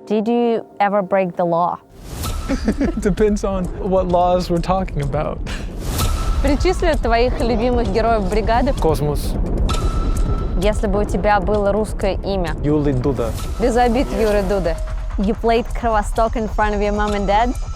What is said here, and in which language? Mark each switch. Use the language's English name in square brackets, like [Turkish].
[English] Did you ever break the law? Depends on what laws we're talking about. [Russian] Перечисли твоих любимых героев бригады. Космос. Если бы у тебя было русское имя. Юлий Дуда. Без обид, Юры Дуды. [English] You played Kровосток in front of your mom and dad?